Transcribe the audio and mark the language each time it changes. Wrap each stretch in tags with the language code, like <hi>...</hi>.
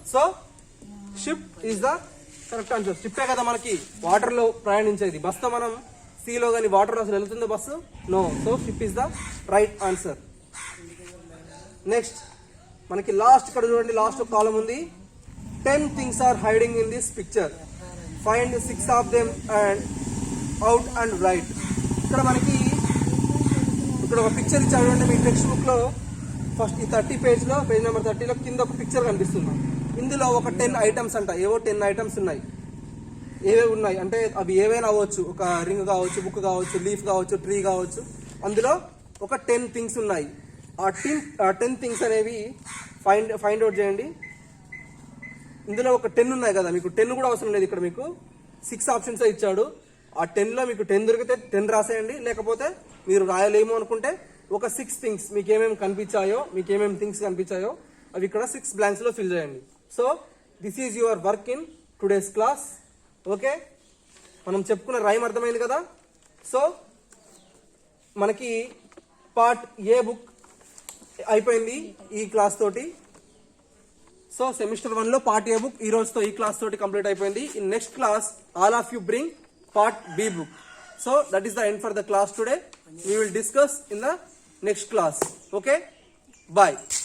<en>So ship is the correct answer.</en> <te>షిప్పే కదా మనకి వాటర్లో ప్రయాణించేది. బస్తో మనం సీలో కానీ వాటర్లో అసలు వెళ్తుందా bus? No.</te> <en>So ship is the right answer.</en> <te>Next మనకి లాస్ట్ ఇక్కడ చూడండి, లాస్ట్ కాలం ఉంది.</te> <en>10 things are hiding in this picture. Find 6 of them and out and write.</en> <te>ఇక్కడ మనకి ఇక్కడ ఒక పిక్చర్ ఇచ్చాడు అంటే మీ టెక్స్ట్ బుక్ లో ఫస్ట్ ఈ 30 పేజ్లో, పేజ్ నెంబర్ 30లో కింద ఒక పిక్చర్ కనిపిస్తుంది. ఇందులో ఒక 10 ఐటమ్స్ అంట, ఏవో 10 ఐటమ్స్ ఉన్నాయి. ఏవేవి ఉన్నాయి అంటే అవి ఏవైనా అవ్వచ్చు, ఒక రింగ్ కావచ్చు, బుక్ కావచ్చు, లీఫ్ కావచ్చు, ట్రీ కావచ్చు. అందులో ఒక 10 థింగ్స్ ఉన్నాయి. ఆ 10 థింగ్స్ అనేవి ఫైండ్ అవుట్ చేయండి. ఇందులో ఒక 10 ఉన్నాయి కదా, మీకు 10 కూడా అవసరం లేదు. ఇక్కడ మీకు 6 ఆప్షన్స్ ఇచ్చాడు. ఆ 10లో మీకు 10 దొరికితే 10 రాసేయండి. లేకపోతే మీరు రాయలేము అనుకుంటే ఒక 6 థింగ్స్ మీకు ఏమేమి కనిపించాయో, మీకు ఏమేమి థింగ్స్ కనిపించాయో అవి ఇక్కడ 6 బ్లాంక్స్ లో ఫిల్ చేయండి.</te> <en>So this is your work in today's class.</en> <te>Okay, మనం చెప్పుకున్న రైమ్ అర్థమైంది కదా. సో మనకి పార్ట్ ఏ బుక్ అయిపోయింది ఈ క్లాస్ తోటి. సో సెమిస్టర్ 1 లో పార్ట్ ఏ బుక్ ఈ రోజుతో ఈ క్లాస్ తోటి కంప్లీట్ అయిపోయింది.</te> <en>In next class all of you bring part B book. So that is the end for the class today. We will discuss in the next class. Okay, bye.</en>